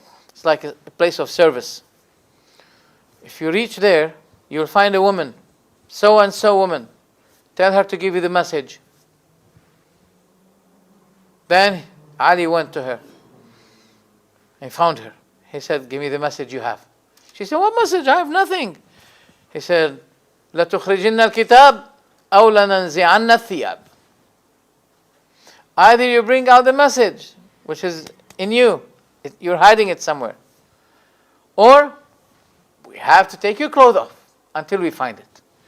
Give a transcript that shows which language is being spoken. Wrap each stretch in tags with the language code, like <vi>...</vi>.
<en>It's like a place of service. If you reach there, you'll find a woman, so and so woman. Tell her to give you the message. Then Ali went to her and found her. He said, give me the message you have. She said, what message? I have nothing. He said,</en> <ar>لَتُخْرِجِنَّ الْكِتَابِ أَوْ لَنَنْزِعَنَّ الثِّيَابِ.</ar> <en>Either you bring out the message, which is in you, you're hiding it somewhere, or we have to take your clothes off until we find it.</en>